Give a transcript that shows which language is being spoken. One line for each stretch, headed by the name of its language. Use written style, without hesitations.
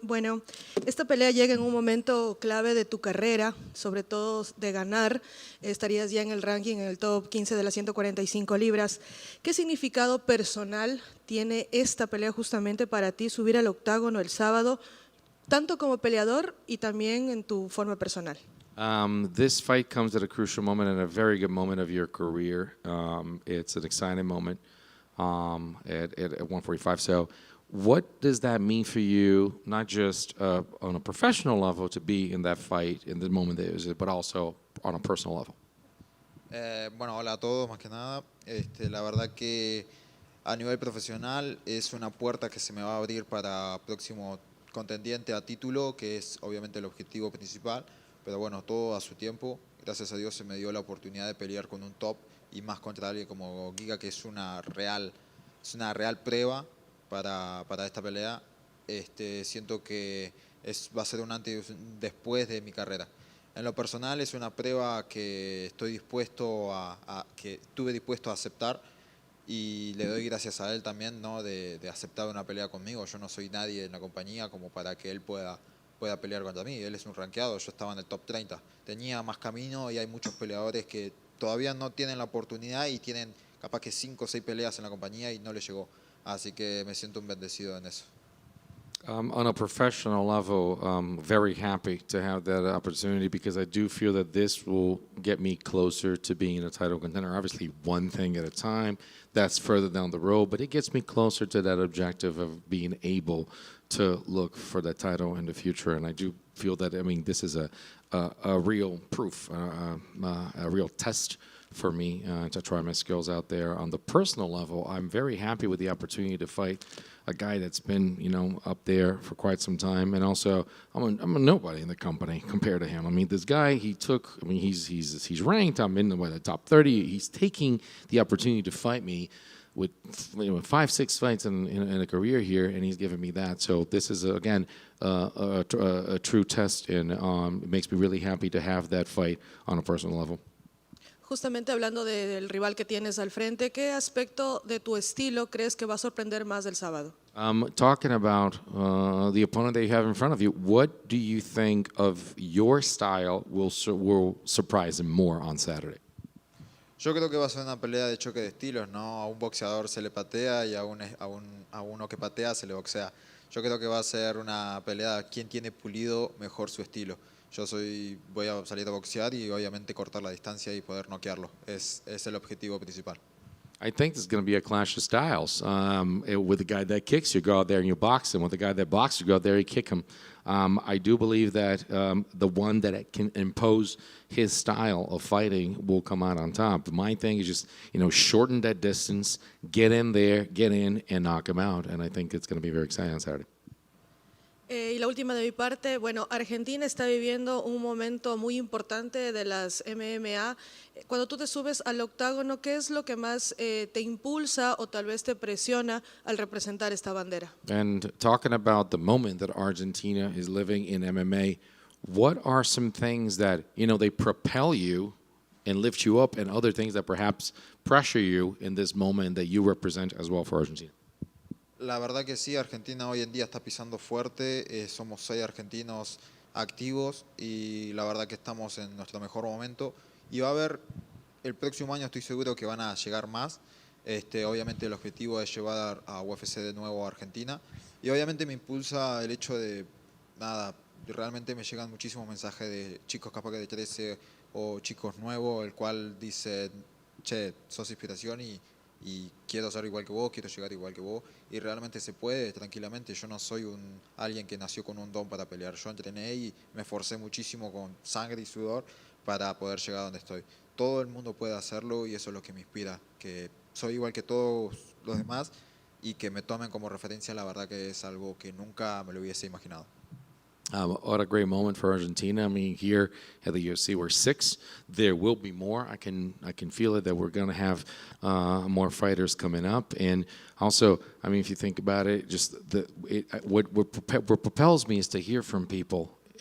Spanish: Bueno, esta pelea llega en un momento clave de tu carrera, sobre todo de ganar. Estarías ya en el ranking, en el top 15 de las 145 libras. ¿Qué significado personal tiene esta pelea justamente para ti, subir al octágono el sábado, tanto como peleador y también en tu forma personal?
English: This fight comes at a crucial moment and a very good moment of your career. It's an exciting moment at 145. So what does that mean for you, not just on a professional level to be in that fight in the moment that it was, but also on a personal level?
Spanish: Bueno, hola a todos, más que nada. La verdad que a nivel profesional es una puerta que se me va a abrir para próximo contendiente a título, que es obviamente el objetivo principal. Pero bueno, todo a su tiempo. Gracias a Dios se me dio la oportunidad de pelear con un top y más contra alguien como Giga, que es una real prueba para esta pelea. Siento que va a ser un antes y un después de mi carrera. En lo personal es una prueba que estuve dispuesto a aceptar, y le doy gracias a él también, ¿no? de aceptar una pelea conmigo. Yo no soy nadie en la compañía como para que él pueda pelear contra mí. Él es un rankeado, yo estaba en el top 30. Tenía más camino y hay muchos peleadores que todavía no tienen la oportunidad y tienen capaz que 5 o 6 peleas en la compañía y no les llegó. Así que me siento un bendecido en eso.
English: On a professional level, very happy to have that opportunity because I do feel that this will get me closer to being a title contender. Obviously, one thing at a time, that's further down the road, but it gets me closer to that objective of being able to look for that title in the future. And I do feel that, I mean, this is a real proof, a real test for me to try my skills out there. On the personal level, I'm very happy with the opportunity to fight a guy that's been, up there for quite some time, and also I'm a nobody in the company compared to him. I mean, this guy, he's ranked. I'm in the top 30. He's taking the opportunity to fight me with 5-6 fights in a career here, and he's giving me that. So this is again a true test, and it makes me really happy to have that fight on a personal level.
Spanish: Justamente hablando del rival que tienes al frente, ¿qué aspecto de tu estilo crees que va a sorprender más del sábado?
English: Talking about the opponent that you have in front of you, what do you think of your style will surprise him more on Saturday?
Spanish: Yo creo que va a ser una pelea de choque de estilos, ¿no? A un boxeador se le patea y a uno que patea se le boxea. Yo creo que va a ser una pelea quién tiene pulido mejor su estilo. Voy a salir a boxear y obviamente cortar la distancia y poder noquearlo. Es el objetivo principal.
English: I think there's going to be a clash of styles. With the guy that kicks, you go out there and you box him. With the guy that boxes, you go out there and you kick him. I do believe that the one that can impose his style of fighting will come out on top. My thing is just, shorten that distance, get in there, get in, and knock him out. And I think it's going to be very exciting on Saturday.
Spanish: Y la última de mi parte, bueno, Argentina está viviendo un momento muy importante de las MMA. Cuando tú te subes al octágono, ¿qué es lo que más te impulsa o tal vez te presiona al representar esta bandera?
English: And talking about the moment that Argentina is living in MMA, what are some things that, they propel you and lift you up, and other things that perhaps pressure you in this moment that you represent as well for Argentina?
Spanish: La verdad que sí, Argentina hoy en día está pisando fuerte, somos 6 argentinos activos y la verdad que estamos en nuestro mejor momento, y va a haber, el próximo año estoy seguro que van a llegar más. Obviamente el objetivo es llevar a UFC de nuevo a Argentina, y obviamente me impulsa el hecho de, realmente me llegan muchísimos mensajes de chicos capaz que de 13 o chicos nuevos, el cual dice, che, sos inspiración y quiero ser igual que vos, quiero llegar igual que vos, y realmente se puede tranquilamente. Yo no soy alguien que nació con un don para pelear. Yo entrené y me esforcé muchísimo con sangre y sudor para poder llegar a donde estoy. Todo el mundo puede hacerlo y eso es lo que me inspira, que soy igual que todos los demás y que me tomen como referencia. La verdad que es algo que nunca me lo hubiese imaginado.
English: What a great moment for Argentina. I mean, here at the UFC, we're 6. There will be more. I can feel it that we're going to have more fighters coming up. And also, I mean, if you think about it, just what propels me is to hear from people.